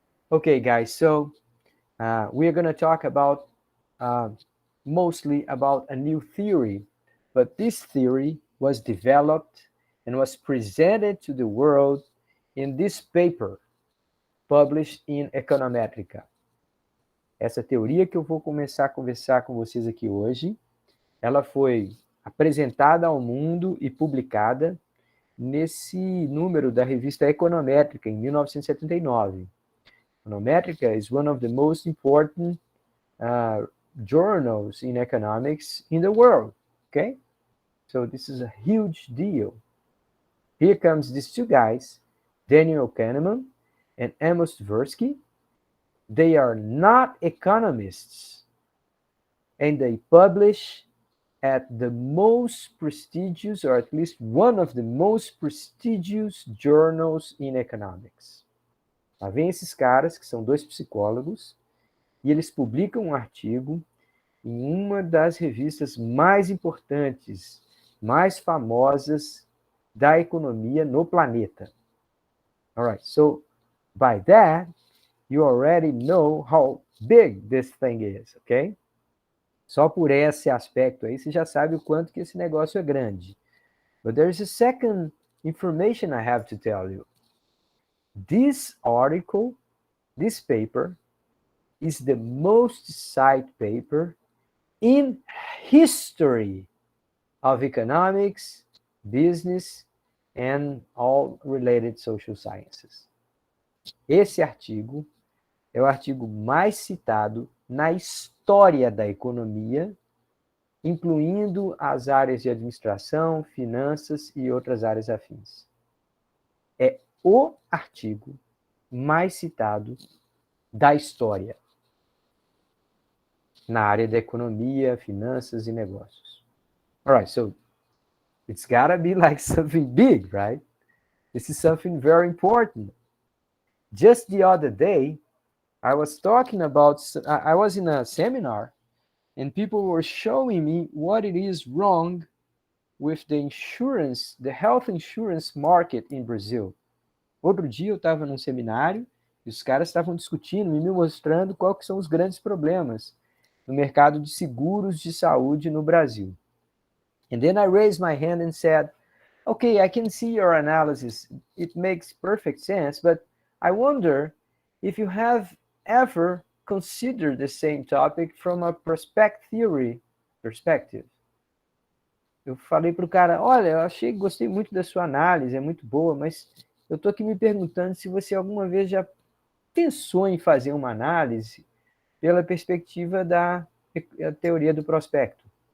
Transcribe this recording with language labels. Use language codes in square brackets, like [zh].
[en] Okay, guys, so we're going to talk about mostly about a new theory, but this theory was developed and was presented to the world in this paper published in Econometrica. [pt] Essa teoria que eu vou começar a conversar com vocês aqui hoje, ela foi apresentada ao mundo e publicada nesse número da revista Econométrica, em 1979. [en] Econometrica is one of the most important journals in economics in the world, okay? So this is a huge deal. Here comes these two guys, Daniel Kahneman and Amos Tversky, They are not economists, and they publish at the most prestigious, or at least one of the most prestigious journals in economics. [pt] Lá vem esses caras, que são dois psicólogos, e eles publicam um artigo em uma das revistas mais importantes, mais famosas da economia no planeta. [en] All right, so by that, you already know how big this thing is, okay? [pt] Só por esse aspecto aí, você já sabe o quanto que esse negócio é grande. [en] But there's a second information I have to tell you. This article, this paper, is the most cited paper in history of economics, business, and all related social sciences. [pt] Esse artigo é o artigo mais citado na história da economia, incluindo as áreas de administração, finanças e outras áreas afins. É o artigo mais citado da história na área da economia, finanças e negócios. [en] All right, so it's gotta be like something big, right? This is something very important. Just the other day, I was talking about, I was in a seminar and people were showing me what it is wrong with the insurance, the health insurance market in Brazil. [pt] Outro dia eu estava num seminário e os caras estavam discutindo e me mostrando quais que são os grandes problemas no mercado de seguros de saúde no Brasil. [en] And then I raised my hand and said, okay, I can see your analysis. It makes perfect sense, but I wonder if you have ever considered the same topic from a prospect theory perspective. [pt] Eu falei para o cara, olha, eu gostei muito da sua análise, é muito boa, mas eu estou aqui me perguntando se você alguma vez já pensou em fazer uma análise pela perspectiva da teoria do prospecto.